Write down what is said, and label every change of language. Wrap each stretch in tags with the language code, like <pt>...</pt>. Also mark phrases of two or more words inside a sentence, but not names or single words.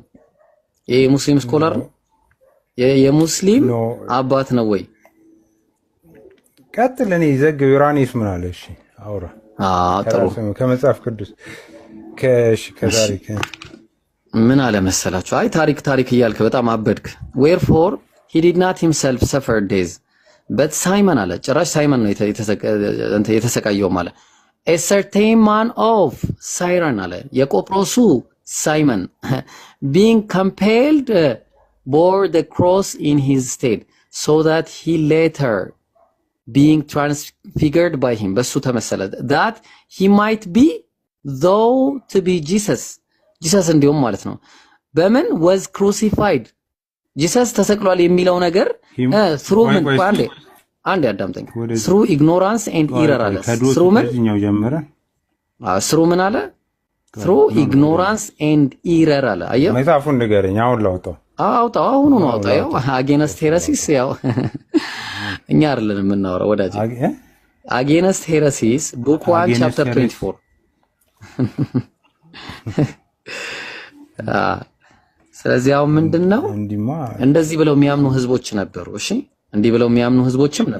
<am>ይሄ ሙስሊም ስኮላር ነው። የሙስሊም አባት ነው ወይ? ቀጥል። እኔ ዘግብ ኢራኒያስ ምን አለ? እሺ አውራ። ጥሩ ከመጽሐፍ ቅዱስ ከታሪክ ምን አለ መሰላችሁ? አይ ታሪክ እያልክ በጣም አበድክ።</am> <en>wherefore he did not himself suffer days but Simon</en> <am>አለ። ጭራሽ ሳይመን ነው የተሰቃየው</am> <en>ማለት a certain man of Cyrene</en> <am>አለ የቆጵሮሱ ሳይመን</am> <en>being compelled bore the cross in his stead so that he later being transfigured by him</en> <am>በሱ ተመሰለ</am> <en>that he might be though to be Jesus</en> <am>እንዲሁም ማለት ነው። በምን</am> <en>was crucified Jesus</en> <am>ተሰቅሏል የሚለው ነገር</am> <en>through</en> <am>ምን አንዴ አዳምጠኝ።</am> <en>through ignorance and error</en> <am>አለ። through ምን አለ?</am> <en>through ignorance and error</en> <am>አለ። አየው መጽሐፉን ንገረኝ። አሁን ላውጣው። አሁኑ ነው አውጣው። ያው አጌንስት ሄረሲስ ያው እኛ አይደለን የምናወራው ወዳጅ። አጌንስት ሄረሲስ ቡክ 1 ቻፕተር 24 ስለዚህ አሁን ምንድነው እንደዚህ ብለው የሚያምኑ ህዝቦች ነበሩ። እሺ እንዲህ ብለው የሚያምኑ ህዝቦችም ነበሩ</am>